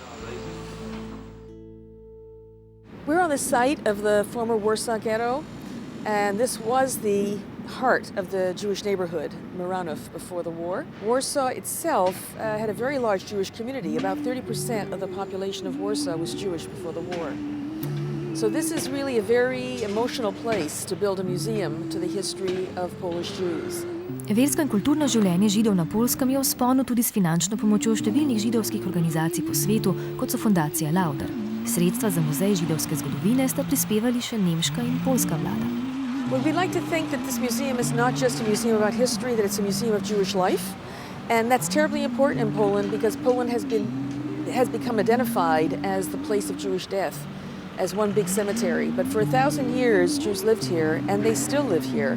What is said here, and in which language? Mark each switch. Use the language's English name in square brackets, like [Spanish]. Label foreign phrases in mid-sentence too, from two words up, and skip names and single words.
[English] We're on the site of the former Warsaw Ghetto, and this was the heart of the Jewish neighborhood, Miranów, before the war. Warsaw itself had a very large Jewish community. About 30% of the population of Warsaw was Jewish before the war. So this is really a very emotional place to build a museum to the history of Polish Jews. [Slovenian] Versko in kulturno življenje Židov na Poljskem je v vzponu tudi s finančno pomočjo številnih židovskih organizacij po svetu, kot so fundacija Lauder. Sredstva za muzej židovske zgodovine sta prispevali še nemška in poljska vlada. [English] Well, we'd like to think that this museum is not just a museum about history, that it's a museum of Jewish life. And that's terribly important in Poland because Poland has become identified as the place of Jewish death, as one big cemetery. But for 1,000 years, Jews lived here, and they still live here.